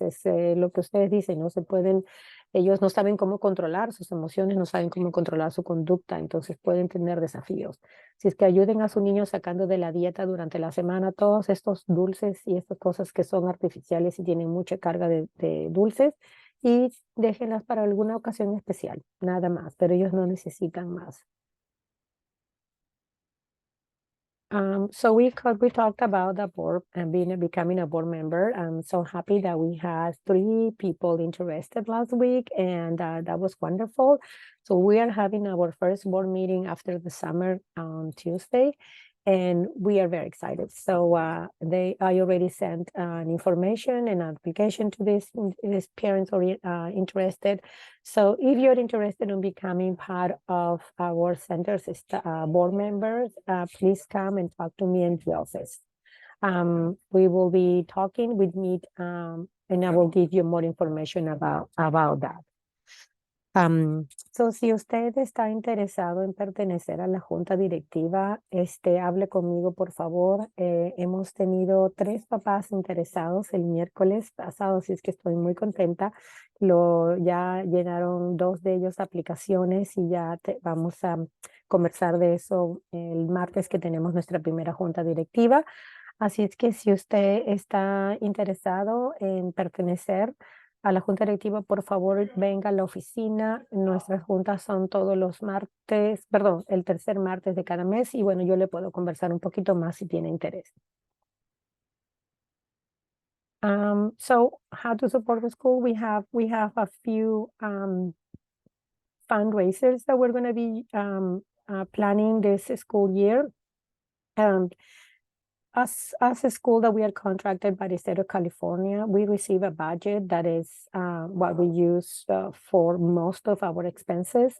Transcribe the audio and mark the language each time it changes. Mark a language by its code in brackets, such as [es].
[es] Es lo que ustedes dicen, no se pueden, ellos no saben cómo controlar sus emociones, no saben cómo controlar su conducta, entonces pueden tener desafíos. Si es que ayuden a su niño sacando de la dieta durante la semana todos estos dulces y estas cosas que son artificiales y tienen mucha carga de dulces, y déjenlas para alguna ocasión especial, nada más, pero ellos no necesitan más. [en] We talked about the board and becoming a board member. I'm so happy that we had 3 people interested last week, and that was wonderful. So we are having our first board meeting after the summer on Tuesday, and we are very excited. So I already sent an information and application to these parents interested. So if you're interested in becoming part of our center's board members, please come and talk to me in the office. We will be talking with Meet, and I will give you more information about that. [es] Si usted está interesado en pertenecer a la junta directiva, hable conmigo, por favor. Hemos tenido 3 papás interesados el miércoles pasado, así es que estoy muy contenta. Ya llenaron 2 de ellos aplicaciones y ya vamos a conversar de eso el martes que tenemos nuestra primera junta directiva. Así es que si usted está interesado en pertenecer a la junta directiva, por favor, venga a la oficina. Nuestras juntas son todos los martes, perdón, el tercer martes de cada mes. Y bueno, yo le puedo conversar un poquito más si tiene interés. [en] So how to support the school? We have a few fundraisers that we're going to be planning this school year. As a school that we are contracted by the state of California, we receive a budget that is what we use for most of our expenses.